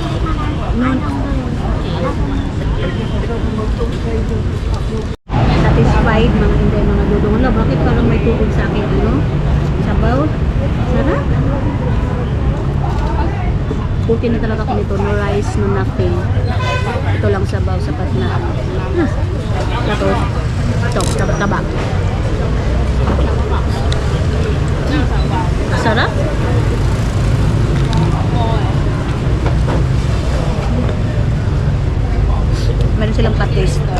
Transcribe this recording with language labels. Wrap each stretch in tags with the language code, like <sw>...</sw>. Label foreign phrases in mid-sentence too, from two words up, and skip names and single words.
<en>No.</en> <tl>Satisfied mga hindi mga dudong. Wala, bakit parang may tubig sa akin sabaw? Sarap. Okay na talaga ako nito.</tl> <en>No rice, no nothing.</en> <tl>Ito lang sabaw, sapat na. Tapos, ito, taba. Sarap. Meron silang patis.</tl>